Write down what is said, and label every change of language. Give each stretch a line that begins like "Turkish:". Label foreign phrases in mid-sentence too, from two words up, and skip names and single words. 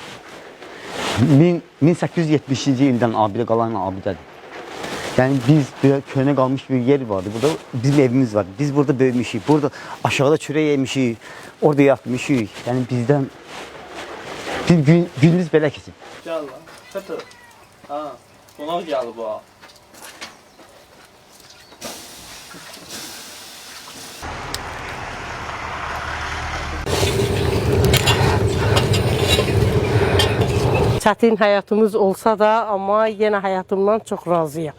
Azerbaijani: 1870-ci ildən abidə qalan abidədir.
Turkish: Yani biz böyle köyüne kalmış bir yer vardı.
Azerbaijani: Burada bizim evimiz var. Biz burada böyümüşük. Burada aşağıda çörek yemişik. Orada yatmışıq. Yani bizden Bir gününüz belə keçib. Gəl lan. Xətır. Ha, qonaq gəlib ha. Çətin həyatımız olsa da, amma yenə həyatımdan çox razıyam.